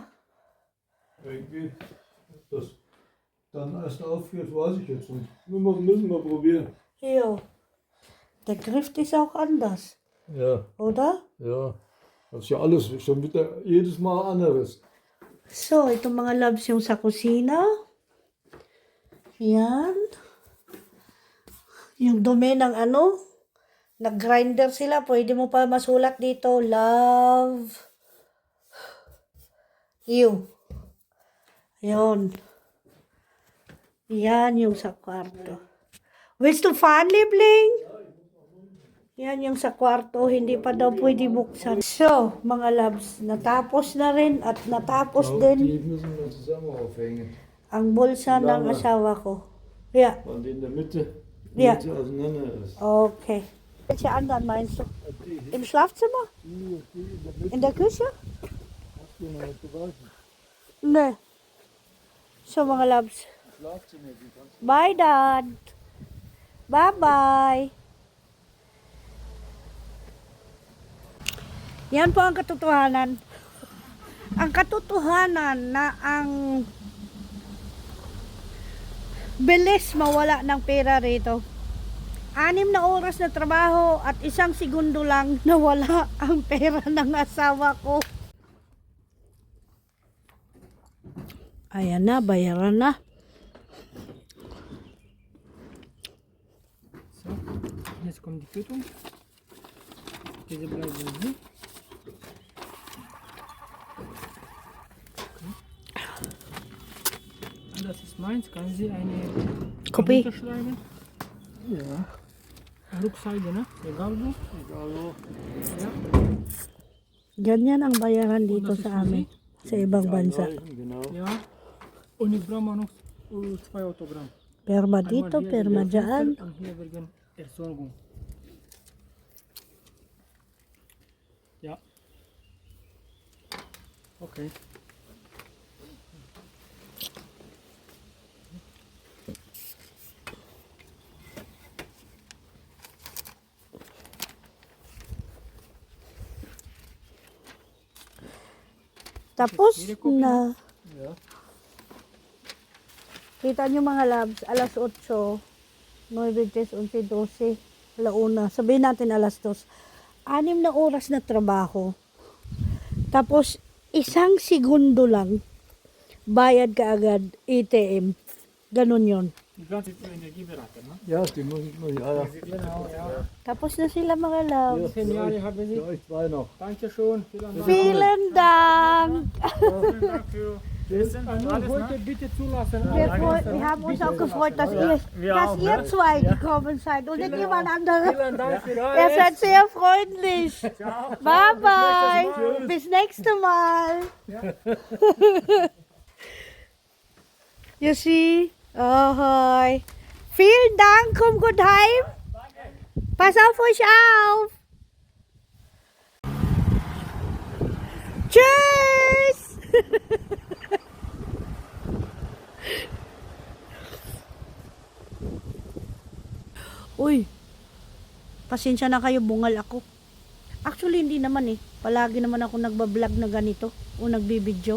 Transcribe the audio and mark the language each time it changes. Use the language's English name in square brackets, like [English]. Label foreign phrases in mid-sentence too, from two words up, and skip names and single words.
[German] Irgendwie, ob das dann erst aufgeht, weiß ich jetzt nicht. Müssen wir probieren. Jo. Der Griff ist auch anders, Ja, oder? ja. Das ist ja alles schon wieder jedes Mal anderes. So, [Filipino] itong mga loves yung sa kusina. Yan. Yung dumi ng nag-grinder sila. Pwede mo pa masulat dito. [English] Love you. [Filipino] Yun. Yan yung sa kwarto. [German] Willst du fahren, Liebling? [Filipino] Yan yung sa kwarto, hindi pa daw pwede buksan. So, mga loves, natapos na rin at natapos din [German] Die müssen wir zusammen aufhängen. [Filipino] ang bulsa ng asawa ko. [English] Yeah, [German] Und in der Mitte, Ja. Mitte auseinander ist. okay. Welche anderen meinst du? Im Schlafzimmer? In der Küche? Nee. So, [Filipino] mga loves. [English] Bye, Dad. Bye-bye. [Filipino] Yan po ang katotohanan. Ang katotohanan na ang bilis mawala ng pera rito. 6 na oras na trabaho at 1 segundo lang nawala ang pera ng asawa ko. Ayan na, bayaran na. [German] So, jetzt kommt die Quittung. Diese bleiben hier. Und das ist meins. Kann sie eine Kopie. unterschreiben? Ja, Rückseite, ne? Egal wo. egal wo. Ja. [Filipino] Ganyan ang bayaran dito sa amin. Sa ibang bansa. [German] Genau. Ja. Und ich brauche noch 2 Autogramm. [Filipino] Perma [German] Einmal [Filipino] dito, [German] hier [Filipino] perma [German] wegen [Filipino] dyan. [German] Fenster und hier wegen Ersorgung. Ja. Okay. [Filipino] Tapos na. [German] Ja. [Filipino] Kita nyo mga loves, alas 8, 9, 10, 11, 12, alauna. Sabihin natin alas 2. 6 na oras na trabaho. Tapos, 1 segundo lang, bayad ka agad, ATM. Ganun yon. [German] Die ganze Energieberater, ne? Ja, die muss ich noch. Ja, ja. Genau, ja. Tapos na sila mga loves. 10 Jahre haben Sie. Für euch zwei noch. Dankeschön. Vielen Dank. Vielen Dank! Vielen Dank für Essen. Nur heute bitte zulassen. Wir haben uns auch gefreut, dass ihr zwei gekommen seid und nicht jemand anderes. Vielen Dank für Ihr alles. seid sehr freundlich. Bye bye. Bis nächste Mal. [English] You see? Ahoy. [German] Vielen Dank. Komm gut heim. Pass auf euch auf. Tschüss. [Filipino] Uy. Pasensya na kayo, bungal ako. Actually, hindi naman eh. Palagi naman ako nagbablog na ganito o nagbibideo.